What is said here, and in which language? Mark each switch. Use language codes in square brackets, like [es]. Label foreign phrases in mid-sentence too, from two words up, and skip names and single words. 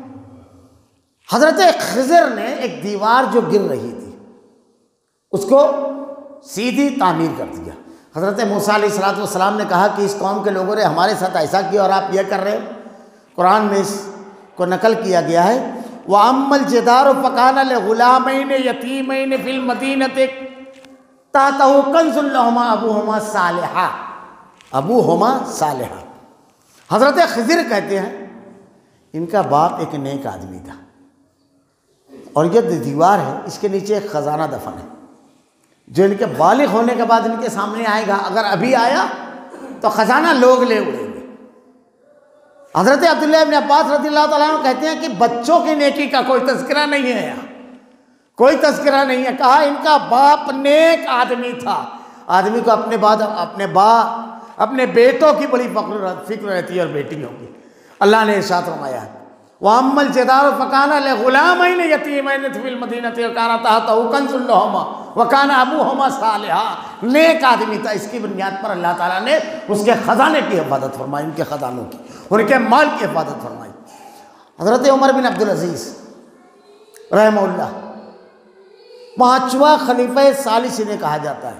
[hi] हज़रत खिज़र ने एक दीवार जो गिर रही थी उसको सीधी तामीर कर दिया। हज़रत मूसा अलैहिस्सलाम ने कहा कि इस कौम के लोगों ने हमारे साथ ऐसा किया और आप यह कर रहे हो। कुरान में इसको नकल किया गया है, [ar] وأما الجدار فكان لغلامين يتيمين في المدينة تحته كنز لهما أبوهما صالحا، أبوهما صالحا. [hi] हज़रत खिज़र कहते हैं इनका बाप एक नेक आदमी था और यह दीवार है, इसके नीचे एक ख़जाना दफन है जो इनके बालिग होने के बाद इनके सामने आएगा। अगर अभी आया तो ख़जाना लोग ले उड़ेंगे। हज़रत अब्दुल्लाह इब्न अब्बास [ar] رضي الله تعالى عنه [hi] कहते हैं कि बच्चों की नेकी का कोई तज़किरा नहीं है, यहाँ कोई तज़किरा नहीं है। कहा इनका बाप नेक आदमी था। आदमी को अपने बाद अपने बेटों की बड़ी फिक्र रहती है और बेटियों की। अल्लाह ने इरशाद फरमाया [ar] وأما الجدار فكان لغلامين يتيمين في المدينة وكان تحته كنز لهما وكان أبوهما صالحا. [hi] नेक आदमी था। इसकी बुनियाद पर अल्लाह ताला ने उसके ख़जाने की हिफाजत फरमाई, उनके ख़जानों की, उनके माल की हिफाजत फरमाई। हज़रत उमर बिन अब्दुल अज़ीज़ रहमहुल्लाह 5वां खलीफा सालिस इन्हें कहा जाता है।